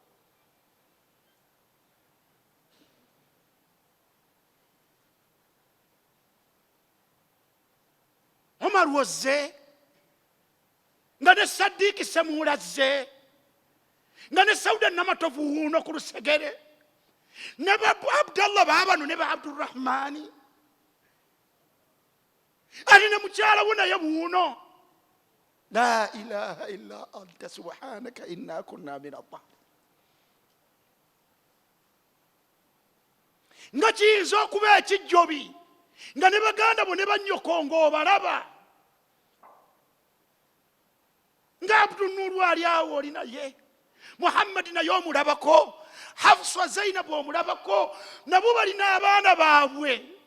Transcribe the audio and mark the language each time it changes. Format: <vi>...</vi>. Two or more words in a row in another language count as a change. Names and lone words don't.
<lg>Omar wozze, nga ne Sadiiki Semuula azze, nga ne Sauda Namatovu wuuno ku lusegere, ne ba Abdallah baabano ne ba Abdurrahmaani, ali ne mukyala wo naye wuuno.</lg> <ar>لا إله إلا أنت سبحانك إنا كنا من الظالمين.</ar> <lg>Nga kiyinza okuba ekijjobi nga ne baganda bo ne bannyoko ng'obalaba, nga Abdul Nuuru ali awo oli naye Muhammad naye omulabako, Hafsa Zainab omulabako, nabo balina abaana baabwe.</lg>